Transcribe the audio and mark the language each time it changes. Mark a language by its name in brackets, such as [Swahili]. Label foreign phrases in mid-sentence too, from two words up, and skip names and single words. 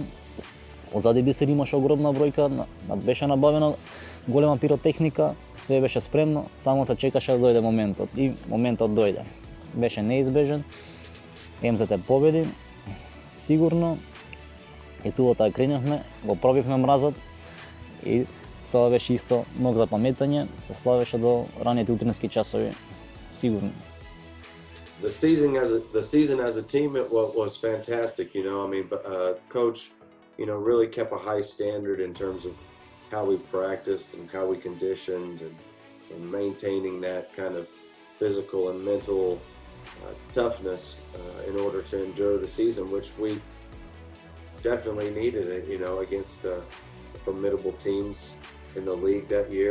[Macedonian] Позади Бисер имаше огромна бројка, беше набавена голема пиротехника, све беше спремно, само се чекаше да дојде моментот и моментот дојде. Беше неизбежен. МЗТ победи, сигурно, и туата креневме, го пробивме мразот и тоа беше исто ног за паметање, се славеше до раните утрински часови, сигурно. [English] The season as a team was fantastic. You know, I mean, coach, you know, really kept a high standard in terms of how we practiced and how we conditioned and maintaining that kind of physical and mental toughness in order to endure the season, which we definitely needed it, you know, against formidable teams in the league that year.